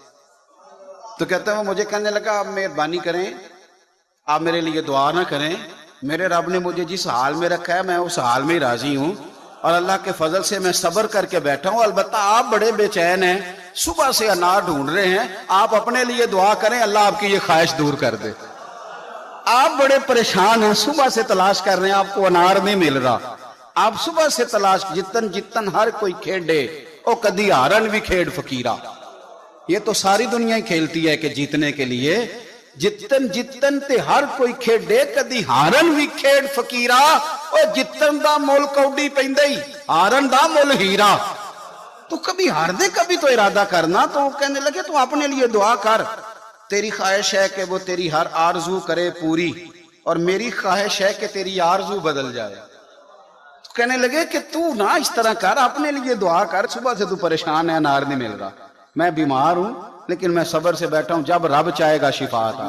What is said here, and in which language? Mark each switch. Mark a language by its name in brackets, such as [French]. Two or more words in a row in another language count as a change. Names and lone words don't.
[Urdu] تو کہتے ہیں وہ مجھے کہنے لگا آپ مہربانی کریں, آپ میرے لیے دعا نہ کریں, میرے رب نے مجھے جس حال میں رکھا ہے میں اس حال میں ہی راضی ہوں اور اللہ کے فضل سے میں صبر کر کے بیٹھا ہوں. البتہ آپ بڑے بے چین ہیں, صبح سے انار ڈھونڈ رہے ہیں, آپ اپنے لیے دعا کریں اللہ آپ کی یہ خواہش دور کر دے. آپ بڑے پریشان ہیں, صبح سے تلاش کر رہے ہیں, آپ کو انار نہیں مل رہا, آپ صبح سے تلاش [Punjabi] جتن ہر کوئی کھیڈے او کدی ہارن بھی کھیڈ فقیرہ. [Urdu] یہ تو ساری دنیا ہی کھیلتی ہے کہ جیتنے کے لیے [Punjabi] جتن تے ہر کوئی کھیڈے کدی ہارن بھی کھیڈ فقیرہ, اور جتن دا مول کوڈی پیندے ہارن دا مول ہیرا. [Urdu] تو کبھی ہار دے کبھی تو ارادہ کرنا. تو کہنے لگے تو اپنے لیے دعا کر, تیری خواہش ہے کہ وہ تیری ہر آرزو کرے پوری اور میری خواہش ہے کہ تیری آرزو بدل جائے. تو کہنے لگے کہ تو نہ اس طرح کر, اپنے لیے دعا کر, صبح سے تو پریشان ہے انار نہیں مل رہا, میں بیمار ہوں لیکن میں صبر سے بیٹھا ہوں, جب رب چاہے گا شفا عطا.